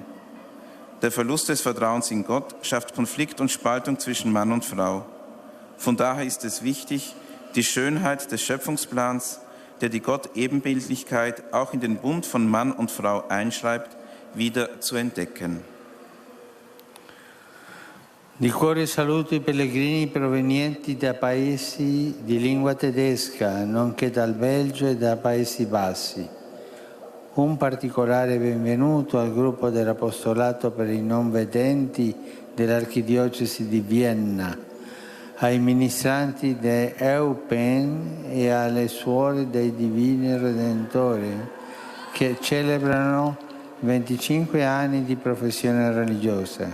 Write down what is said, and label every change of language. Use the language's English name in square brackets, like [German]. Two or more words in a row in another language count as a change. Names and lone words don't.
[German] Der Verlust des Vertrauens in Gott schafft Konflikt und Spaltung zwischen Mann und Frau. Von daher ist es wichtig, die Schönheit des Schöpfungsplans, der die Gott-Ebenbildlichkeit auch in den Bund von Mann und Frau einschreibt, wieder zu entdecken. [Italian] Di cuore saluto i pellegrini provenienti da paesi di lingua tedesca, nonché dal Belgio e da Paesi Bassi. Un particolare benvenuto al gruppo dell'Apostolato per i non vedenti dell'Archidiocesi di Vienna, ai ministranti di Eupen e alle suore dei Divini Redentori che celebrano 25 anni di professione religiosa.